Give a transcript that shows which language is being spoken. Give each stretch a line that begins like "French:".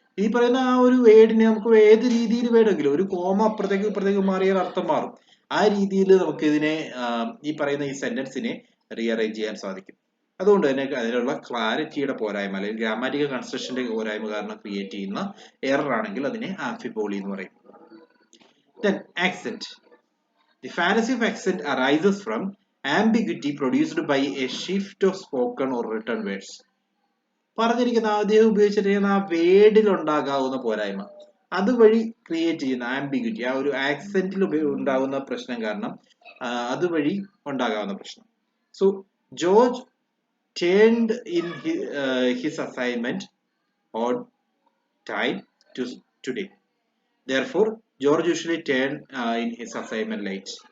Malayalam: ഈ പറയുന്ന ആ ഒരു വേർഡിനെ നമുക്ക് ഏത് രീതിയിൽ വേണമെങ്കിലും, ഒരു കോമ അപ്പുറത്തേക്ക് ഇപ്പുറത്തേക്ക് മാറിയാൽ അർത്ഥം മാറും. ആ രീതിയിൽ നമുക്ക് ഇതിനെ ഈ പറയുന്ന ഈ സെന്റൻസിനെ റീഅറേഞ്ച് ചെയ്യാൻ സാധിക്കും. അതുകൊണ്ട് തന്നെ അതിനുള്ള ക്ലാരിറ്റിയുടെ പോരായ്മ അല്ലെങ്കിൽ ഗ്രാമാറ്റിക്കൽ കൺസ്ട്രക്ഷന്റെ പോരായ്മ കാരണം ക്രിയേറ്റ് ചെയ്യുന്ന എറർ ആണെങ്കിൽ അതിനെ ആംഫിബോളി എന്ന് പറയും.
English: Then accent. The fallacy of accent arises from ambiguity produced by a shift of spoken or written words.
Malayalam: പറഞ്ഞിരിക്കുന്ന അദ്ദേഹം ഉപയോഗിച്ചിരിക്കുന്ന ആ വേർഡിൽ ഉണ്ടാകാവുന്ന പോരായ്മ, അതുവഴി ക്രിയേറ്റ് ചെയ്യുന്ന ആംബിഗ്യൂറ്റി, ആ ഒരു ആക്സെന്റിൽ ഉണ്ടാകുന്ന പ്രശ്നം കാരണം അതുവഴി ഉണ്ടാകാവുന്ന പ്രശ്നം.
English: So George turned in his assignment on time today. Therefore, George usually turned in his assignment late.